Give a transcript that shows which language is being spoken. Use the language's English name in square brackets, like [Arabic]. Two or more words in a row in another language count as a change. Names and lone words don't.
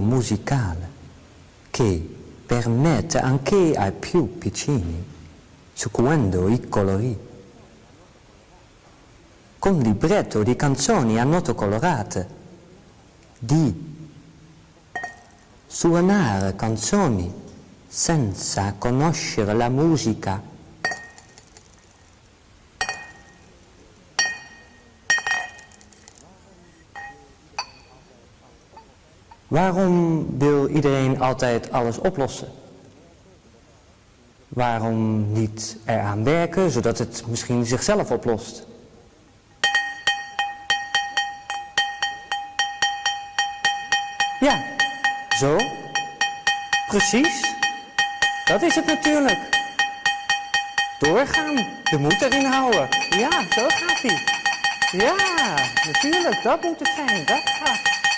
[Italian] musicale che permette anche ai più piccini, seguendo i colori, con libretto di canzoni a note colorate, di suonare canzoni senza conoscere la musica. [Dutch] Waarom wil iedereen altijd alles oplossen? Waarom niet eraan werken, zodat het misschien zichzelf oplost? Ja, zo. Precies. Dat is het natuurlijk. Doorgaan, de moed erin houden. Ja, zo gaat hij. Ja, natuurlijk, dat moet het zijn. Dat gaat.